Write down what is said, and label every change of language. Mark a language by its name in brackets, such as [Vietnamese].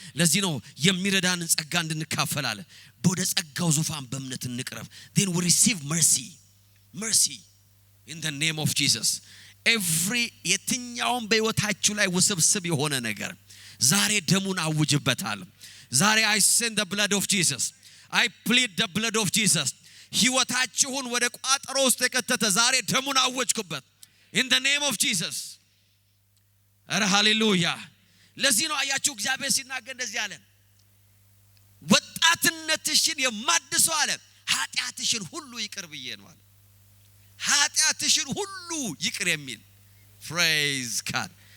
[Amharic] ለዚህ ነው የሚረዳንን ጸጋ እንድንካፈል አለ። ወደ ጸጋው ዙፋን በእምነት እንቅረብ. [English] Then we receive mercy in the name of Jesus. [Amharic] Every የትኛውም በህይወታችሁ ላይ ውስብስብ የሆነ ነገር ዛሬ ደሙን አውጅበታል። ዛሬ [English] I send the blood of Jesus. I plead the blood of Jesus. [Amharic] ህይወታችሁን ወደ ቋጠሮ ውስጥ የከተተ ዛሬ ደሙን አወጅኩበት [English] in the name of Jesus. [Amharic] አረ ሃሌሉያ። ለዚህ ነው አያችሁ እግዚአብሔር ሲናገር እንደዚህ አለ፣ ወጣትነትሽን የማድሰው አለ ኃጢአትሽን ሁሉ ይቅር ብዬ ነው አለ። ኃጢአትሽን ሁሉ ይቅር የሚል praise God.